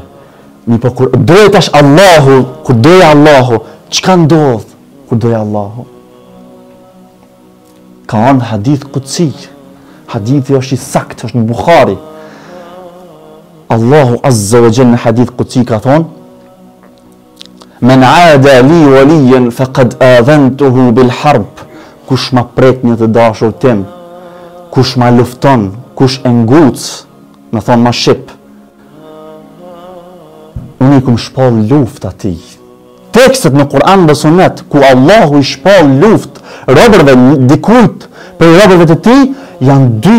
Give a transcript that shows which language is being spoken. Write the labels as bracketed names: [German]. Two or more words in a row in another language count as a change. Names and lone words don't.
[Albanian] Mi po kur doje tash Allahu, kur doje Allahu, çka ndodh kur doje Allahu? Ka anë hadith kutsi. Hadithi është i sakt, është në Bukhari. Allahu [Arabic] عز وجل [Albanian] në hadith kutsi ka thonë: [Arabic] من عادى لي وليا فقد آذنته بالحرب. [Albanian] Kush ma prek një të dashur tim, kush ma lufton, kush e nguc, më thonë ma shqip, unë i kum shpall luft atij. Tekstet në Kur'an dhe Sunet ku Allahu i shpall luft robërve, dikujt për robërve të tij janë dy.